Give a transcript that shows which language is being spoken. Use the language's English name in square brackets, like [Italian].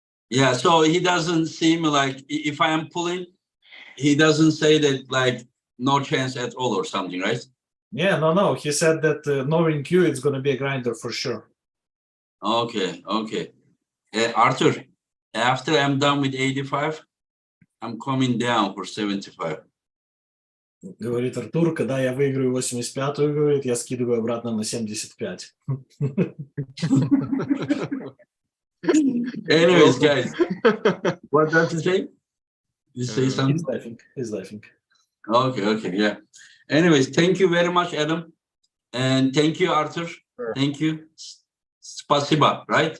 [English] Yeah, so he doesn't seem like, if I am pulling, he doesn't say that like no chance at all or something, right? Yeah, no. He said that knowing you, it's going to be a grinder for sure. Okay, okay. Artur, after I'm done with 85, I'm coming down for 75. [Russian] Говорит Артур, когда я выиграю 85-ю, говорит, я скидываю обратно на 75. [English] Anyways, guys, what does he say? You say He's something? laughing. He's laughing. Okay, okay, yeah. Anyways, thank you very much, Adam. And thank you, Artur. Sure. Thank you. Spasiba, right?